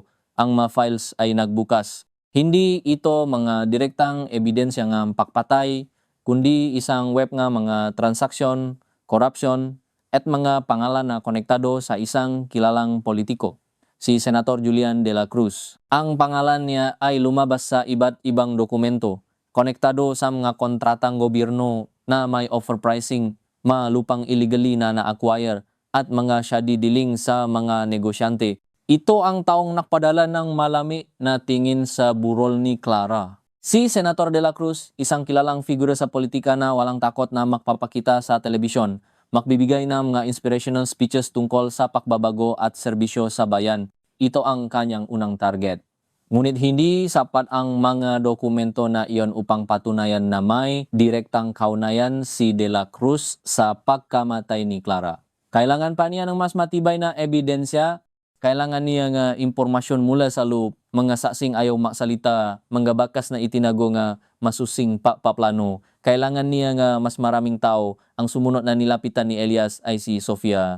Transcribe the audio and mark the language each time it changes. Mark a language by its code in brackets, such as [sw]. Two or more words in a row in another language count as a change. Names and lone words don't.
[tl] Ang mga files ay nagbukas. Hindi ito mga direktang ebidensya ng pakpatay, kundi isang web nga mga transaksyon, corruption, at mga pangalan na konektado sa isang kilalang politiko, si Senator Julian de la Cruz. Ang pangalan niya ay lumabas sa iba't ibang dokumento, konektado sa mga kontratang gobyerno na may overpricing, mga lupang illegally na na-acquire, at mga [en] shady dealing [tl] sa mga negosyante. Ito ang taong nakpadala ng malami na tingin sa burol ni Clara. Si Senator de la Cruz, isang kilalang figura sa politika na walang takot na magpapakita sa telebisyon, magbibigay ng mga [en] inspirational speeches [tl] tungkol sa pakbabago at serbisyo sa bayan. Ito ang kanyang unang target. Ngunit hindi sapat ang mga dokumento na iyon upang patunayan na may direktang kaugnayan si de la Cruz sa pagkamatay ni Clara. Kailangan pa niya ng mas matibay na ebidensya. Kailangan niya nga impormasyon mula sa loob, mga saksing ayaw maksalita, mga bakas na itinago nga masusing paplano. Kailangan niya nga mas maraming tao. Ang sumunod na nilapitan ni Elias ay si Sofia.